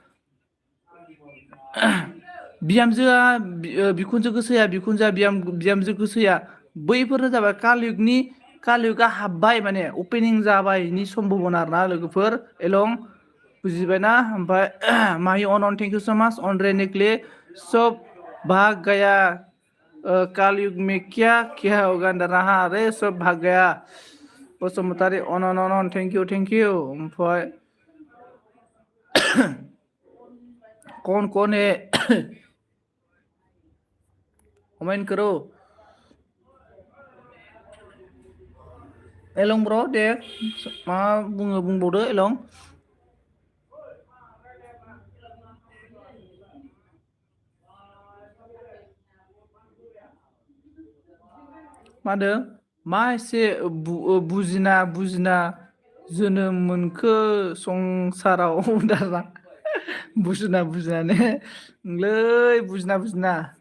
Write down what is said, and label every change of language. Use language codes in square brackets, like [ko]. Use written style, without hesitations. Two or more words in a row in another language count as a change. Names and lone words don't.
[brx] बिहामजोआ बिखुनजो गोसोया बिखुनजोआ बिहामजो गोसोया बैफोरनो जाबाय कालयुगा हाबबाय माने अपेनिं जाबायनि सम्भाबना आरोना लोगोफोर एलं बुजिबायना ओमफ्राय माहि अन [en] thank you so much [brx] अन रेनिकलि [hi] सब भाग गया कालयुग में क्या होगा रहा रे सब भाग गया [brx] बसुमतारी अन [en] thank you [brx] ओमफ्राय [hi] कौन है कमेन्ट करो [brx] एलं ब्र दे मा बुंबावदो एलं मा होनदों मा एसे बुजिना जोनोम मोनखो संसाराव दारा बुजिनाने नोंलै बुजिना